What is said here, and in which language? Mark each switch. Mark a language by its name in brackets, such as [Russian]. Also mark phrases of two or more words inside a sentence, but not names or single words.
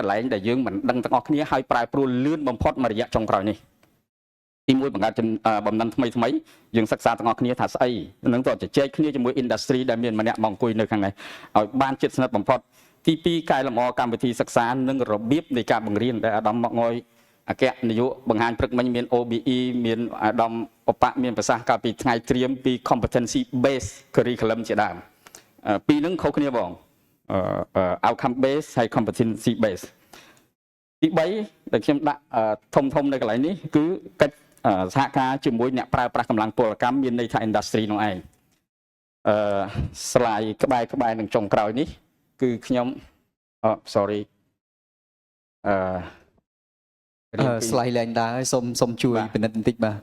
[Khmer] ន្លែងដែលយើងមិនដឹងទាំងអស់គ្នាហើយប្រែប្រួលលឿនបំផុតមួយរយៈចុងក្រោយនេះទី1បង្កើតបំណិនថ្មីយើងសិក្សាទាំងអស់គ្នាថាស្អីនឹងទៅជជែកគ្នា ជាមួយ industry ដែលមានម្នាក់មកអង្គុយនៅខាងនេះឲ្យបានជិតស្និទ្ធបំផុតទី2កែលម្អកម្មវិធីសិក្សានិងរបៀបនៃ ការបង្រៀនដែលអាដាមមកងយអគ្គនាយកបង្ហាញព្រឹកមិញមាន OBE មានអាដាមបបមានប្រសាសន៍កាលពីថ្ងៃត្រៀមពី [English] competency based curriculum [Khmer] ជាដើមពីរនឹងខុសគ្នាបង [English] outcome based [Khmer] ហើយ [English] competency based [Khmer] ទី3ដែលខ្ញុំដាក់ធំនៅកន្លែងនេះគឺកិច្ចសហការជាមួយអ្នកប្រើប្រាស់កម្លាំងពលកម្មមានន័យថា industry នោះឯងslide ក្បែរនឹងចុងក្រោយនេះគឺខ្ញុំsorry slide ឡើងដើរហើយសូមជួយពិនិត្យបន្តិចបាទ